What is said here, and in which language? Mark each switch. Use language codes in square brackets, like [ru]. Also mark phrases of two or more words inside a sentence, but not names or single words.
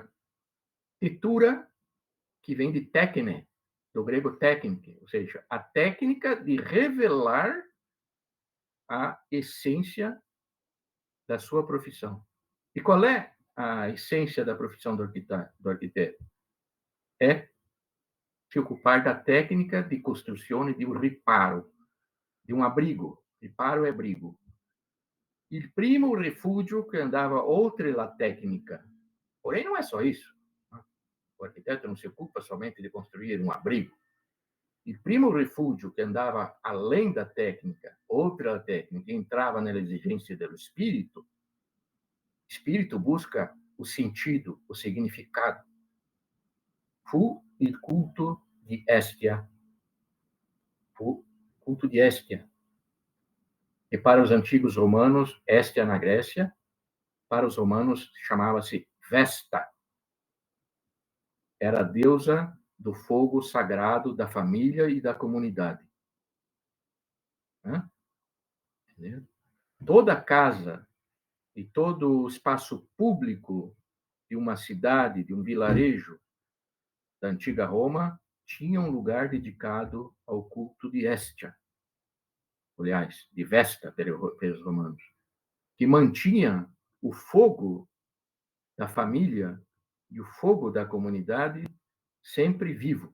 [pt] Tetura, que vem de técne, do grego técnica, ou seja, a técnica de revelar a essência da sua profissão. E qual é a essência da profissão do arquiteto? É se ocupar da técnica de construção de um riparo, de um abrigo. Riparo é abrigo. [it] Il primo [pt] refúgio que andava [it] oltre la técnica. [pt] Porém, não é só isso. O arquiteto não se ocupa somente de construir um abrigo. [it] Il primo [pt] refúgio que andava além da técnica, [it] oltre la técnica, entrava nella [pt] exigência do espírito. Espírito busca o sentido, o significado. [it] Fu il culto di Hestia. [pt] Fu culto de Hestia. E para os antigos romanos, Hestia na Grécia, para os romanos chamava-se Vesta. Era a deusa do fogo sagrado da família e da comunidade. Toda casa e todo o espaço público de uma cidade, de um vilarejo da antiga Roma, tinha um lugar dedicado ao culto de Hestia, aliás, de Vesta, pelos romanos, que mantinha o fogo da família e o fogo da comunidade sempre vivo.